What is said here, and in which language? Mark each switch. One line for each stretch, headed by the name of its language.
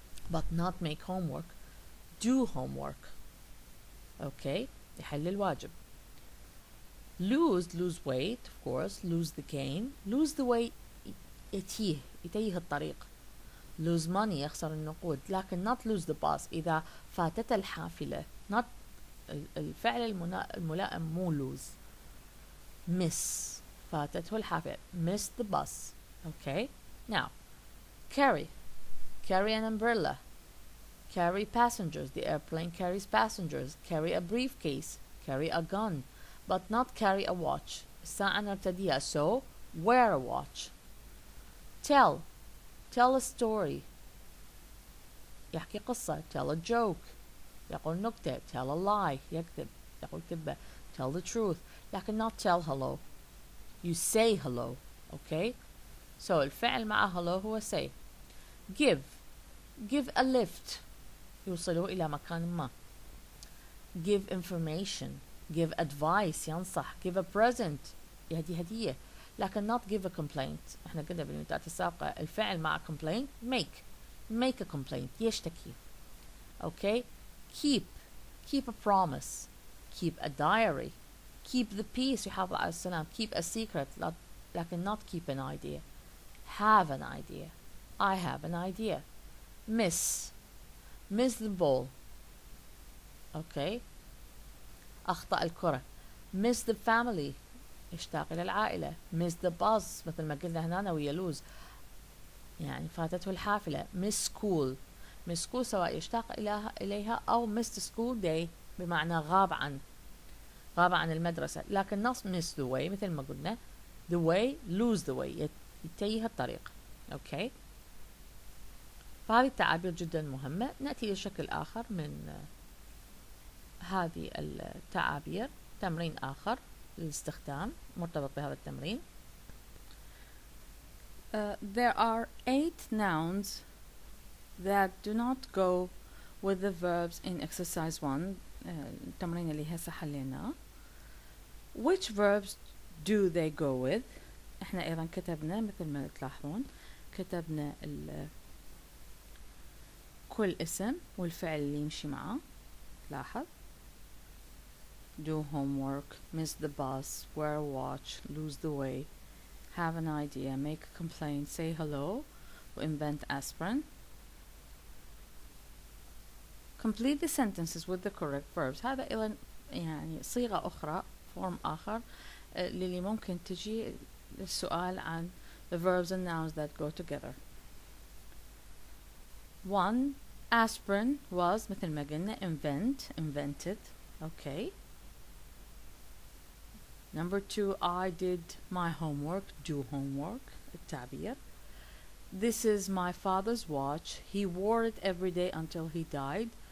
English: but not make homework. do homework. okay.
Arabic: يحل الواجب.
English: lose weight, of course. lose the game. lose the way
Arabic: يتيه الطريق.
English: lose money
Arabic: يخسر النقود. لكن
English: not lose the bus
Arabic: إذا فاتت الحافلة. not الفعل الملائم مو lose. miss فاتته الحافلة.
English: miss the bus. okay. Now carry an umbrella. carry passengers. the airplane carries passengers. carry a briefcase. carry a gun. but not carry a watch.
Arabic: الساعة نرتديها.
English: so wear a watch. tell a story.
Arabic: يحكي قصة.
English: tell a joke.
Arabic: يقول نكتة.
English: tell a lie.
Arabic: يكذب. يقول كذبة.
English: tell the truth. لكن not tell hello. you say hello. okay.
Arabic: so الفعل مع hello هو say.
English: give a lift
Arabic: يوصله إلى مكان ما.
English: give information. give advice ينصح. give a present
Arabic: يهدي هدية.
English: لكن not give a complaint.
Arabic: احنا قلنا بالمثال السابقة الفعل مع complaint
English: make a complaint
Arabic: يشتكي.
English: okay. keep a promise. keep a diary. keep the peace
Arabic: يحافظ على السلام.
English: keep a secret لكن not keep an idea. have an idea. I have an idea. miss the ball. okay.
Arabic: أخطأ الكرة.
English: miss the family
Arabic: يشتاق إلى العائلة.
English: miss the bus
Arabic: مثل ما قلنا هنا ويا lose يعني فاتته الحافلة.
English: miss school
Arabic: سواء يشتاق إليها أو
English: miss the school day
Arabic: بمعنى غاب عن المدرسة.
English: لكن not miss the way
Arabic: مثل ما قلنا
English: the way lose the way
Arabic: يتيه الطريق. okay. فهذه التعابير جدا مهمة. نأتي لشكل آخر من هذه التعابير. تمرين آخر للاستخدام مرتبط بهذا التمرين.
English: There are 8 nouns that do not go with the verbs in exercise 1.
Arabic: التمرين اللي هسه حليناه.
English: Which verbs do they go with?
Arabic: احنا ايضا كتبنا مثل ما تلاحظون كتبنا كل اسم والفعل اللي يمشي معه.
English: لاحظ do homework, miss the bus, wear a watch, lose the way, have an idea, make a complaint, say hello, invent aspirin. complete the sentences with the correct verbs.
Arabic: هذا أيضا يعني صيغة أخرى form آخر للي ممكن تجي السؤال عن
English: the verbs and nouns that go together. 1. Aspirin was
Arabic: مثل ما قلنا
English: invented. Okay. Number 2. I did my homework, do homework, التعبير. This is my father's watch. He wore it every day until he died.